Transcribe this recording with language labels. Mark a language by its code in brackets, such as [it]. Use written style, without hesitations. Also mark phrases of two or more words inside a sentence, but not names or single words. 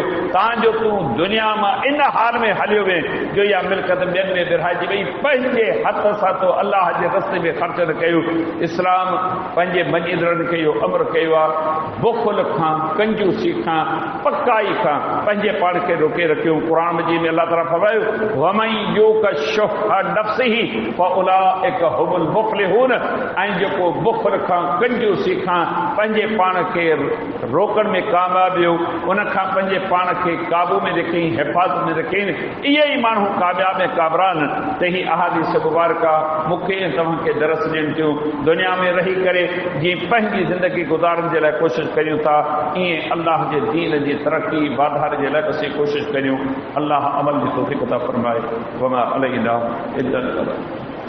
[sd] तव्हांजो तूं दुनिया मां इन हाल में हलियो वएं जो इहा मिल्कत ॿियनि में विरहाइजी वई, पंहिंजे हथ सां तो अल्लाह जे रस्ते में ख़र्च न कयो। इस्लाम पंहिंजे मञींदड़नि खे इहो अमर कयो आहे, बुख़ुल खां कंजूसी खां पकाई खां पंहिंजे पाण खे रोके रखियो। क़ुरान मजीद में अल्लाह ताला फरमायो, [ar] ومن يوق شح نفسه فأولئك هم المفلحون, [sd] ऐं जेको बुख़ुल खां कंजूसी खां पंहिंजे पाण खे रोकण में कामयाब वियो, उन खां पंहिंजे पाण खे काबू में रखी हिफ़ाज़त में रखी, इहे ई माण्हू कामयाब ऐं कामरान। त ही अहादीस मुबारका मूंखे ऐं तव्हांखे दरस ॾियनि थियूं। दुनिया में रही करे जीअं पंहिंजी ज़िंदगी गुज़ारण जे लाइ कोशिशि करियूं था, ईअं अल्लाह जे दीन जी तरक़ी वाधारे जे लाइ असीं कोशिशि करियूं। अल्लाह अमल जी तौफ़ीक़ अता फ़रमाए। [ar] وما علينا إلا البلاغ.